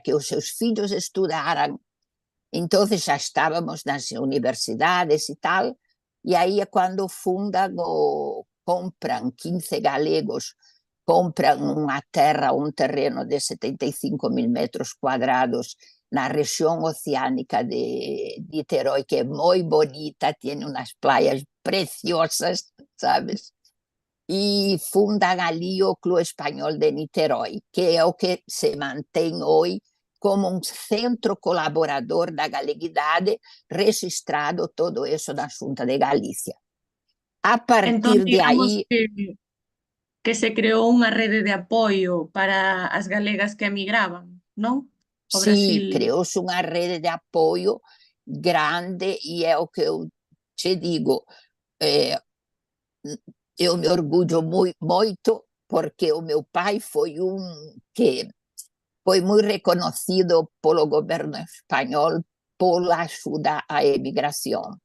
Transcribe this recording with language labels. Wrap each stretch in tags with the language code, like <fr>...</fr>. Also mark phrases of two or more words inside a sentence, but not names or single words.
<pt>que os seus filhos estudaram, então já estávamos nas universidades e tal, e aí é quando fundam, compram 15 galegos, compram uma terra, um terreno de 75.000 metros quadrados na região oceânica de Niterói, que é muito bonita, tem umas praias preciosas, sabes? E fundam ali o Clube Espanhol de Niterói, que é o que se mantém hoje como um centro colaborador da galeguidade, registrado todo isso na Junta de Galícia. A partir de aí...</pt> <gl>que se creou unha rede de apoio para as galegas que emigraban, non?</gl> <pt>Sim, creou-se</pt> <gl>unha rede de apoio grande,</gl> <pt>e é o que eu te digo, eu me orgulho muito, porque o meu pai foi que foi muito reconhecido pelo governo espanhol pela ajuda à imigração.</pt>